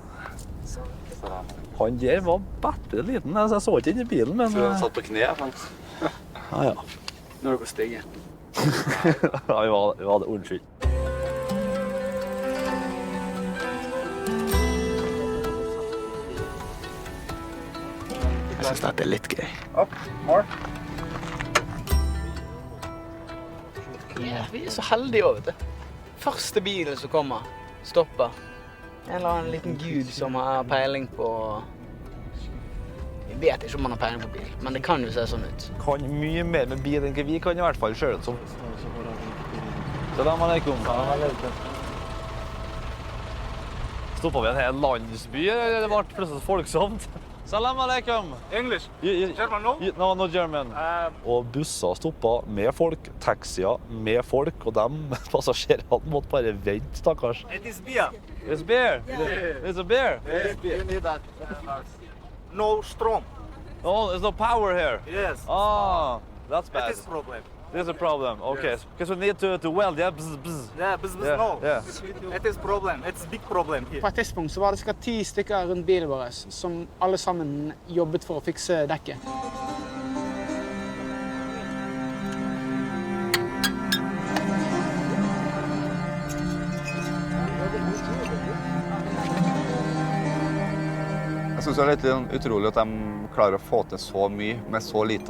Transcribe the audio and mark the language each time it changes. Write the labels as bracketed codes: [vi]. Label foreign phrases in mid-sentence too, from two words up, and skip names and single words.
[no] Han der var bare liten, jeg så ikke inn i bilen, men... Så han satt på kneet, faktisk. Ja. Nå er dere stygge. Ja, vi var det unnskyld. Jeg synes dette er litt gøy. [en] Up, more. [no] Ja, vi er så heldige også, vet du. Første bilen som kommer, stopper. En eller annen liten gud som har peiling på... Jeg vet ikke om han har peiling på bil, men det kan jo se sånn ut. Kan mye mer med bil enn vi kan i hvert fall selv som. [ar] سلام عليكم. [no] Stoppet vi en hel landsby, eller det ble plutselig folksomt? [ar] سلام عليكم. [en] English. German, no? No German. [no] Og busser stoppet med folk, taxier med folk, og de passasjerene måtte bare vente, stakkars. [en] It is beer. It's beer. It's a beer. You need that. No strong. Oh, there's no power here. Yes. Oh, that's bad. That is problem. There's a problem. Okay, because we need to weld, yeah? Bzz, bzz. Yeah, Yeah, no. yeah. It is problem. It's big problem here. [no] På et tidspunkt så var det sikkert 10 stykker rundt bilen vår som alle sammen jobbet for å fikse dekket. Jeg synes det er litt utrolig at de klarer å få til så mye med så lite.